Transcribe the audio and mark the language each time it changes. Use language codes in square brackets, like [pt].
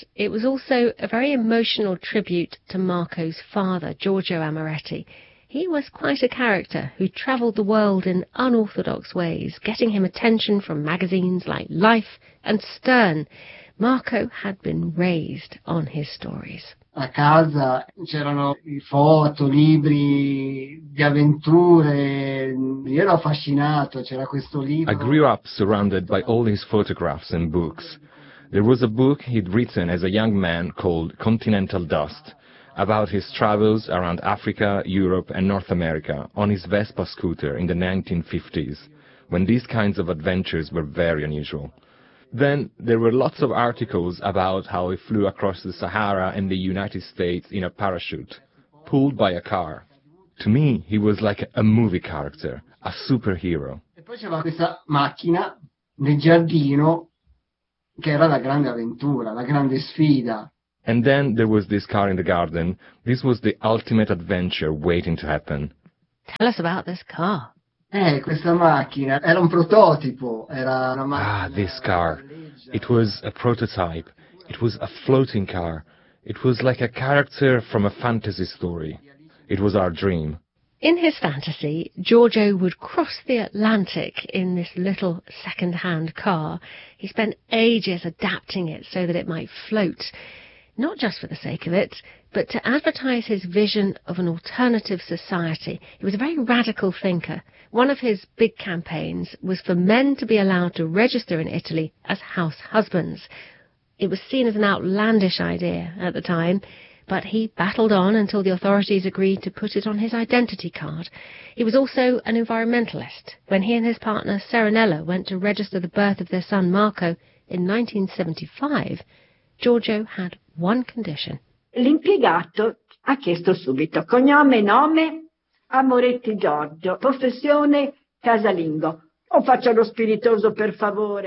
[en] It was also a very emotional tribute to Marco's father, Giorgio Amoretti. He was quite a character who travelled the world in unorthodox ways, getting him attention from magazines like Life and Stern. Marco had been raised on his stories. [it] A casa c'erano foto, libri di avventure. Io ero affascinato, c'era questo libro. [en] I grew up surrounded by all his photographs and books. There was a book he'd written as a young man called Continental Dust, about his travels around Africa, Europe and North America on his Vespa scooter in the 1950s, when these kinds of adventures were very unusual. Then there were lots of articles about how he flew across the Sahara and the United States in a parachute, pulled by a car. To me, he was like a movie character, a superhero. [it] E poi c'era questa macchina nel giardino, che era la grande avventura, la grande sfida. [en] And then there was this car in the garden. This was the ultimate adventure waiting to happen. Tell us about this car. [it] Questa macchina era un prototipo, era una macchina. [en] Ah, this car. It was a prototype. It was a floating car. It was like a character from a fantasy story. It was our dream. In his fantasy, Giorgio would cross the Atlantic in this little second-hand car. He spent ages adapting it so that it might float, not just for the sake of it, but to advertise his vision of an alternative society. He was a very radical thinker. One of his big campaigns was for men to be allowed to register in Italy as house husbands. It was seen as an outlandish idea at the time, but he battled on until the authorities agreed to put it on his identity card. He was also an environmentalist. When he and his partner Serenella went to register the birth of their son Marco in 1975, Giorgio had one condition. [it] L'impiegato ha chiesto subito cognome, nome, Amoretti Giorgio, professione casalingo. O faccia lo spiritoso per favore.